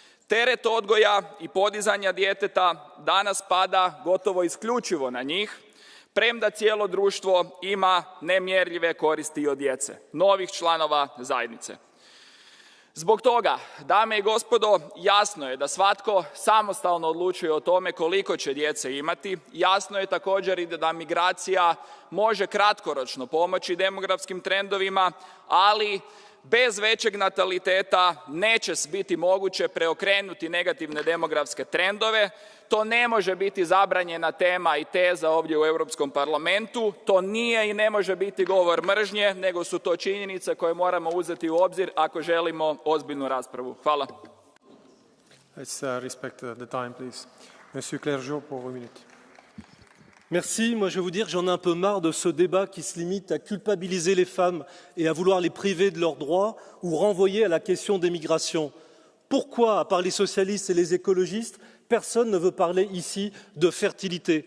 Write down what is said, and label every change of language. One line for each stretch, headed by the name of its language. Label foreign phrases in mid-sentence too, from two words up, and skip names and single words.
Croatian: Teret odgoja i podizanja djeteta danas pada gotovo isključivo na njih, premda cijelo društvo ima nemjerljive koristi od djece, novih članova zajednice. Zbog toga, dame i gospodo, jasno je da svatko samostalno odlučuje o tome koliko će djece imati. Jasno je također i da migracija može kratkoročno pomoći demografskim trendovima, ali bez većeg nataliteta neće biti moguće preokrenuti negativne demografske trendove. To ne može biti zabranjena tema i teza ovdje u Europskom parlamentu. To nije i ne može biti govor mržnje, nego su to činjenice koje moramo uzeti u obzir ako želimo ozbiljnu raspravu. Hvala.
English: Let's respect the time, please.
French: Monsieur Clergeau pour 1 minute. Merci. Moi, je vais vous dire que j'en ai un peu marre de ce débat qui se limite à culpabiliser les femmes et à vouloir les priver de leurs droits ou renvoyer à la question des migrations. Pourquoi, à part les socialistes et les écologistes, personne ne veut parler ici de fertilité?